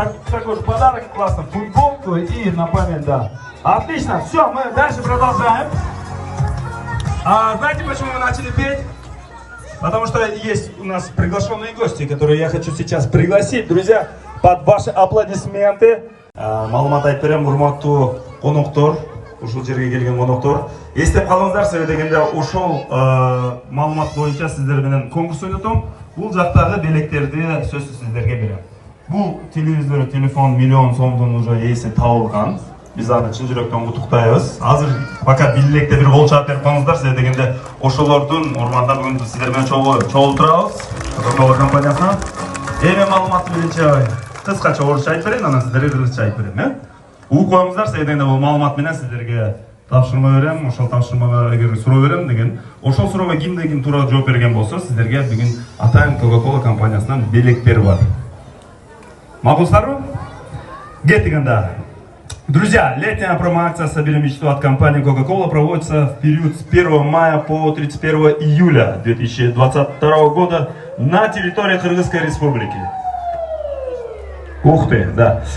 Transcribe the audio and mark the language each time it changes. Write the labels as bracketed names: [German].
[Russian] Такой же подарок, классно, футболку и на память, да. Отлично, все, мы дальше продолжаем. Знаете, почему мы начали петь? Потому что есть у нас приглашенные гости, которые я хочу сейчас пригласить. Друзья, под ваши аплодисменты. [Kyrgyz] Маалымат айтып берем, урматтуу коноктор, ушул жерге келген коноктор. Эстеп калыңыздар, себеби дегенде ошол маалымат боюнча сиздер менен конкурс ойнотом. Бул жактагы белектерди сөзсүз сиздерге берем. Бул телевизор, телефон миллион сомдун уже ээси табылган. Биз аны чын жүрөктөн куттуктайбыз. Азыр пока билекте бир кол чаап берип коюңуздар, себеби дегенде ошолордун урманда бүгүн сиздер менен чогултурабыз. Coca-Cola компаниясына. Эми маалымат боюнча кыскача орусча айтып берейин, анан сиздерге кыргызча айтып берем, э? Угуп коюңуздар, себеби дегенде бул маалымат менен сиздерге тапшырма берем, ошол тапшырмага эгер суроо берем деген, ошол суроого кимде ким туура жооп берген болсо, сиздерге бүгүн атайын Coca-Cola компаниясынан белектер бар. Макулсыздарбы? Кеттик анда. [Russian] Друзья, летняя промо-акция «Собери мечту» от компании Coca-Cola проводится в период с 1 мая по 31 июля 2022 года на территории Кыргызской Республики. Ух ты, да.